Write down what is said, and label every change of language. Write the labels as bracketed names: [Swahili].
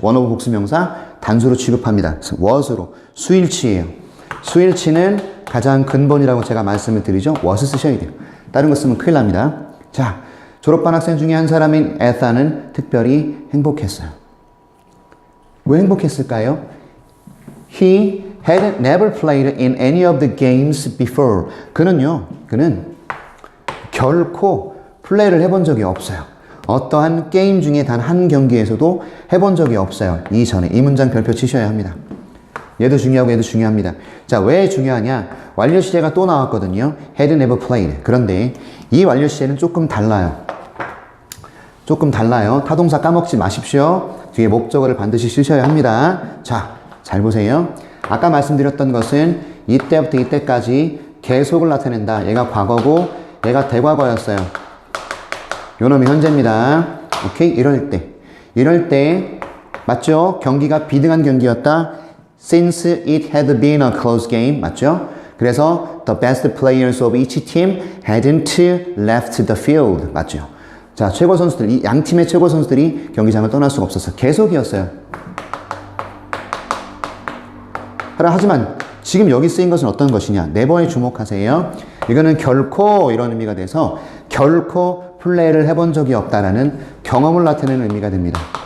[Korean] one of 복수명사 단수로 취급합니다. was로. 수일치예요. 수일치는 가장 근본이라고 제가 말씀을 드리죠. was 쓰셔야 돼요. 다른 거 쓰면 큰일 납니다. 자, 졸업반 학생 중에 한 사람인 에사는 특별히 행복했어요. 왜 행복했을까요? [English] He had never played in any of the games before. [Korean] 그는 결코 플레이를 해본 적이 없어요. 어떠한 게임 중에 단 한 경기에서도 해본 적이 없어요. 이전에. 이 문장 별표 치셔야 합니다. 얘도 중요하고 얘도 중요합니다. 자, 왜 중요하냐? 완료 시제가 또 나왔거든요. [English] had never played. [Korean] 그런데 이 완료 시제는 조금 달라요. 조금 달라요. 타동사 까먹지 마십시오. 뒤에 목적어를 반드시 쓰셔야 합니다. 자, 잘 보세요. 아까 말씀드렸던 것은 이때부터 이때까지 계속을 나타낸다. 얘가 과거고 얘가 대과거였어요. 요놈이 현재입니다. 오케이? 이럴 때 맞죠? 경기가 비등한 경기였다. [English] Since it had been a close game. [Korean] 맞죠? [English] 그래서 the best players of each team hadn't left the field. [Korean] 맞죠? 자, 최고 선수들, 이 양 팀의 최고 선수들이 경기장을 떠날 수가 없었어요. 계속이었어요. 하지만 지금 여기 쓰인 것은 어떤 것이냐? 네버에 주목하세요. 이거는 결코 이런 의미가 돼서 결코 플레이를 해본 적이 없다라는 경험을 나타내는 의미가 됩니다.